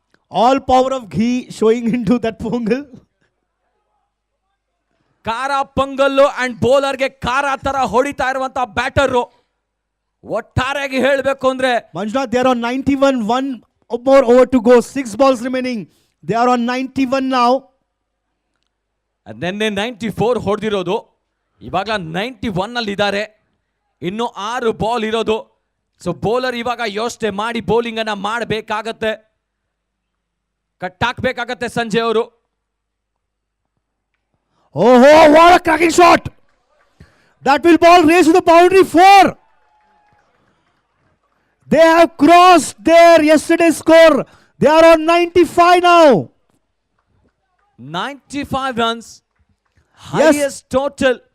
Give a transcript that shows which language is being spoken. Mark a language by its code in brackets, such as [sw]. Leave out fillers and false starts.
[en] All power of ghee showing into that pongal. [kn] ಖಾರ pongal and ಬೌಲರ್ಗೆ ಖಾರ ತರ ಹೊಡಿತಾ ಇರುವಂತ ಬ್ಯಾಟರು. ಒಟ್ಟಾರೆಯಾಗಿ ಹೇಳಬೇಕು ಅಂದ್ರೆ [en] Manjunath, they are on 91. 1 more over to go. 6 balls remaining. They are on 91 now. [kn] ನಿನ್ನೆ 94 ಹೊಡೆದಿರೋದು, ಇವಾಗ 91 ಅಲ್ಲಿ ಇದ್ದಾರೆ. ಇನ್ನು 6 ಬಾಲ್ ಇರೋದು. ಸೊ ಬೌಲರ್ ಇವಾಗ ಯೋಚನೆ ಮಾಡಿ ಬೌಲಿಂಗ್ ಅನ್ನ ಮಾಡಬೇಕಾಗತ್ತೆ, ಕಟ್ಟಾಕ್ಬೇಕಾಗತ್ತೆ ಸಂಜಯ್ ಅವರು. [en] Oh, what a cracking shot. That will ball race to the boundary 4. They have crossed their yesterday's score. They are on 95 now. 95 runs, highest total.